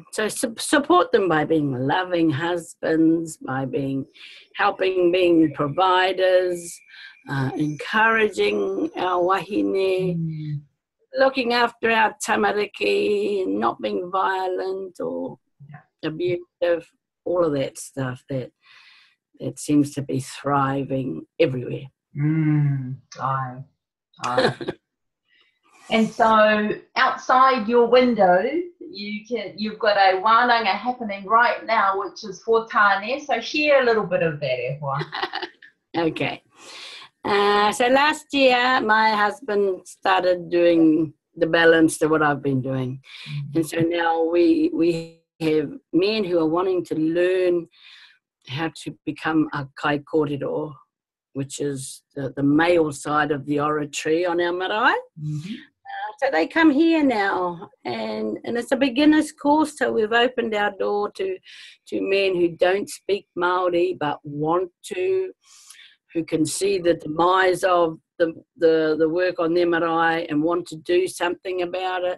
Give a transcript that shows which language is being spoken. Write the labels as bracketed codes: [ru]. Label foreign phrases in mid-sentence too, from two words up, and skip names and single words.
[en] So support them by being loving husbands, by helping being providers, encouraging our wahine, looking after our tamariki, not being violent or abusive, all of that stuff that seems to be thriving everywhere. And so outside your window, you've got a wānanga happening right now, which is for tāne. So share a little bit of that, [mi] e hoa. [en] Okay. So last year, my husband started doing the balance to what I've been doing. And so now we have men who are wanting to learn how to become a [mi] kai kōrero, [en] which is the male side of the oratory on our marae. Mm-hmm. So they come here now, and it's a beginner's course, so we've opened our door to men who don't speak Māori but want to, who can see the demise of the work on their marae and want to do something about it.